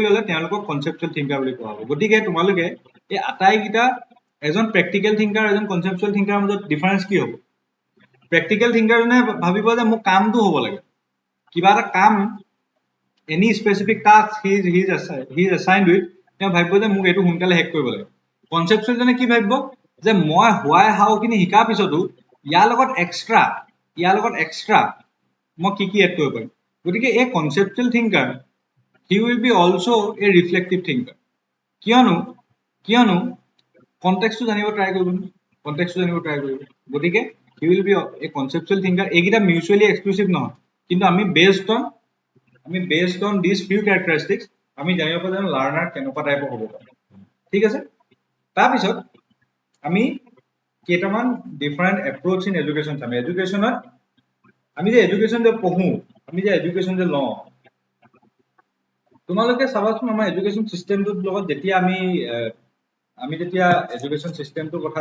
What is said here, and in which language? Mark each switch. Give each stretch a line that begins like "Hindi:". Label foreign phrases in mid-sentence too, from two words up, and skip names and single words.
Assamese: ল'লে তেওঁলোকক
English: conceptual thinker
Assamese: বুলি কোৱা হ'ব গতিকে তোমালোকে এই আটাইকেইটা এজন
English: practical thinker
Assamese: এজন
English: conceptual thinkerৰ
Assamese: মাজত ডিফাৰেঞ্চ কি হ'ব
English: practical thinkerজনে
Assamese: ভাবিব যে মোৰ কামটো হ'ব লাগে কিবা এটা কাম
English: any specific task he is assigned with
Assamese: তেওঁ ভাবিব যে মোক এইটো সোনকালে শেষ কৰিব লাগে কনচেপচুৱেলজনে কি ভাবিব যে মই
English: why how
Assamese: খিনি শিকাৰ পিছতো ইয়াৰ লগত এক্সট্ৰা মই কি এড কৰিব পাৰিম গতিকে এই
English: conceptual thinker he will be also a reflective thinker
Assamese: কিয়নো কনটেক্সটটো জানিব ট্ৰাই কৰিব গতিকে
English: he will be a conceptual thinker
Assamese: এইকেইটা
English: mutually exclusive
Assamese: নহয় কিন্তু আমি
English: based on these few characteristics
Assamese: আমি জানিব পাৰো যে লাৰ্নাৰ কেনেকুৱা টাইপৰ হ'ব পাৰে ঠিক আছে তাৰপিছত আমি কেইটামান
English: different approach in education
Assamese: চাম এডুকেশ্যনত আমি যে এডুকেশ্যন যে পঢ়ো আমি যে এডুকেশ্যন যে লওঁ তোমালোকে চাবাচোন আমাৰ
English: education systemটোৰ
Assamese: লগত যেতিয়া আমি যেতিয়া
English: education systemটোৰ
Assamese: কথা